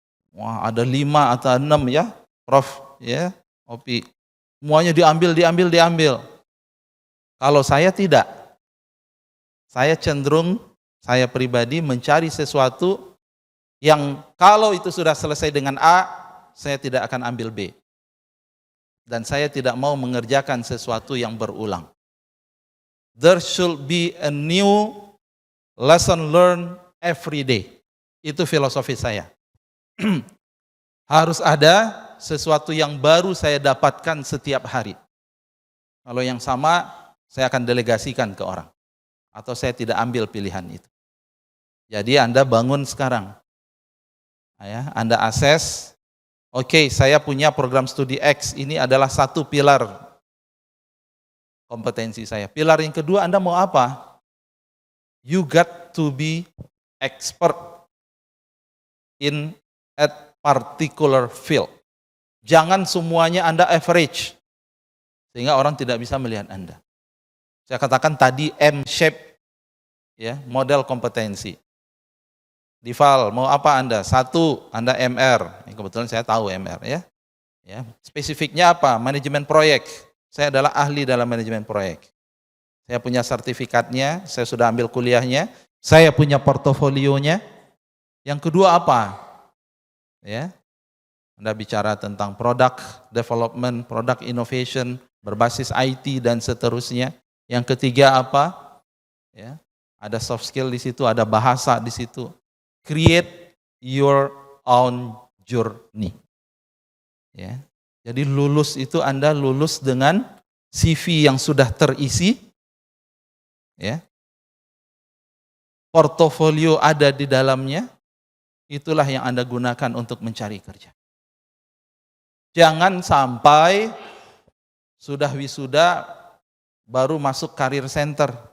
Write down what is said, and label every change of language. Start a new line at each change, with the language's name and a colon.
Indonesian: Wah ada 5 atau 6 ya, Prof ya, Opi. Semuanya diambil. Kalau saya tidak. Saya cenderung, saya pribadi mencari sesuatu yang kalau itu sudah selesai dengan A, saya tidak akan ambil B. Dan saya tidak mau mengerjakan sesuatu yang berulang.
English: There should be a new lesson learned every day.
Indonesian: Itu filosofi saya. Harus ada sesuatu yang baru saya dapatkan setiap hari. Kalau yang sama, saya akan delegasikan ke orang. Atau saya tidak ambil pilihan itu. Jadi Anda bangun sekarang. Ya, Anda assess. Oke, saya punya program studi X, ini adalah satu pilar kompetensi saya. Pilar yang kedua, Anda mau apa?
English: You got to be expert in a particular field.
Indonesian: Jangan semuanya Anda average, sehingga orang tidak bisa melihat Anda. Saya katakan tadi M-shape, ya, model kompetensi. Dival, mau apa Anda? 1, Anda MR. Kebetulan saya tahu MR ya. Ya, spesifiknya apa? Manajemen proyek. Saya adalah ahli dalam manajemen proyek. Saya punya sertifikatnya, saya sudah ambil kuliahnya, saya punya portofolionya. Yang kedua apa? Ya. Anda bicara tentang product development, product innovation, berbasis IT dan seterusnya. Yang ketiga apa? Ya. Ada soft skill di situ, ada bahasa di situ.
English: Create your own journey.
Indonesian: Ya. Jadi lulus itu Anda lulus dengan CV yang sudah terisi. Ya. Portofolio ada di dalamnya. Itulah yang Anda gunakan untuk mencari kerja. Jangan sampai sudah wisuda baru masuk career center.